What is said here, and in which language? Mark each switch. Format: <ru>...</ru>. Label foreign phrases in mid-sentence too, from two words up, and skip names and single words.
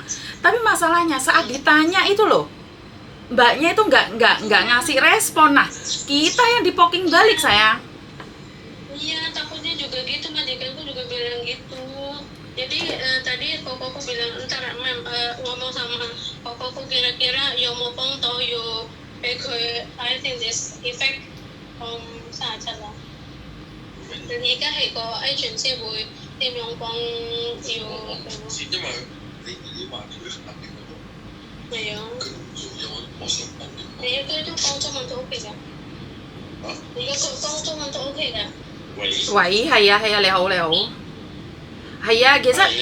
<id>Tapi masalahnya saat ditanya itu loh, mbaknya itu nggak ngasih respon. Nah, kita yang dipoking balik, sayang. Iya, takutnya juga gitu, majikanku juga bilang gitu. Jadi tadi kokoku bilang, ntar Mem ngomong sama kokoku kira-kira yo mopong to yo</id> <en>I think this effect</en> <id>saja lah.</id> <yue>Dan 而家係個 agency 會點樣幫要因為你話佢肯定嗰度，係啊，佢唔做有我想問嘅。你應該都幫中文都 OK 㗎。而家講中文都 OK 㗎。喂，喂，係啊係啊，你好你好，係啊，其實</yue>